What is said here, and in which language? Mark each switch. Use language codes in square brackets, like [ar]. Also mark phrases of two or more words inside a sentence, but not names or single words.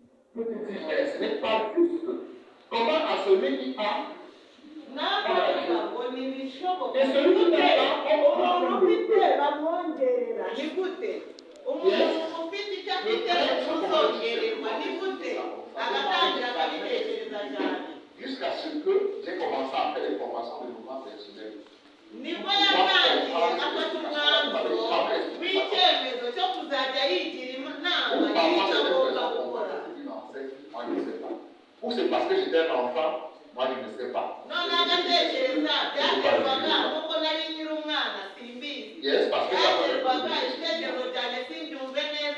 [fr] Petite fille, mais ce n'est pas juste. Comment à celui qui a et celui qui n'a pas, [rw] umuntu ufite bamwongerera ni gute umuntu ufite icyo afite uzongererwa ni gute agatangira akabitekereza cyane [fr] jusqu'à ce que j'ai commencé à faire des formations de développement personnel. [rw] nibwo yatangiye afata umwanzuro w'icyemezo cyo kuzajya yigira inama y'icyo agomba gukora. [fr] Ou c'est parce que j'étais un enfant, moi je ne sais pas. [rw] none agatekereza byaterwaga nuko nari nkiri umwana simbizi byaterwaga ibitekerezo byanjye simbyumve neza